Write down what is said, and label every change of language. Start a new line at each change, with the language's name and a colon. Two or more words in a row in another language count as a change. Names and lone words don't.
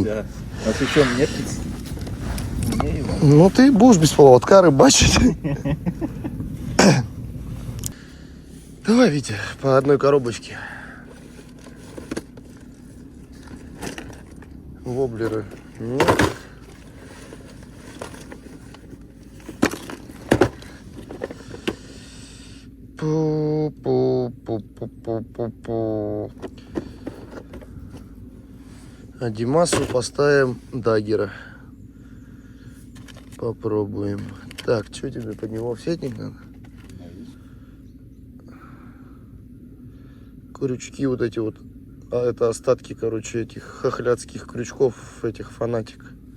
Russian: Да. А ты что, мне птиц? Мне его. Ну ты будешь без поводка рыбачить. Давай, Витя, по одной коробочке. Воблеры. Нет. Пу-пу-пу-пу-пу-пу. А Димасу поставим даггера. Попробуем. Так, что тебе под него офсетник надо? Крючки вот эти вот. А это остатки, короче, этих хохлядских крючков, этих фанатик.